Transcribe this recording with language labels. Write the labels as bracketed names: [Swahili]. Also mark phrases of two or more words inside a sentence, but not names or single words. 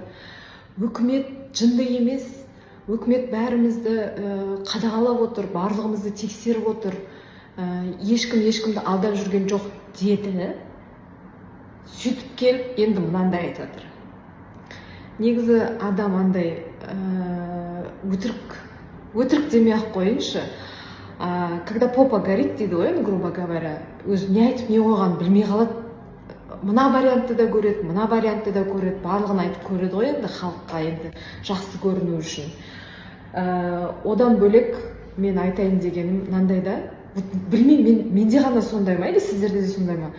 [Kazakh] Үкімет жынды емес, үкімет бәрімізді қадағалап отыр, барлығымызды тексеріп отыр, ешкімді алдап жүрген жоқ деді. Сөйтіп келіп, енді мынандай айтып жатыр. Негізі адам андай өтірік демей ақ қойыншы. [Russian] Когда попа горит [Kazakh] дейді ғой, [Russian] грубо говоря, [Kazakh] өзі не айтып не қойғанын білмей қалады. Мына вариантты да көреді, мына вариантты да көреді, барлығын айтып көреді ғой енді халыққа, енді жақсы көріну үшін. Одан бөлек мен айтайын дегенім мынандай да, білмеймін, менде ғана сондай ма, или сіздерде де сондай ма?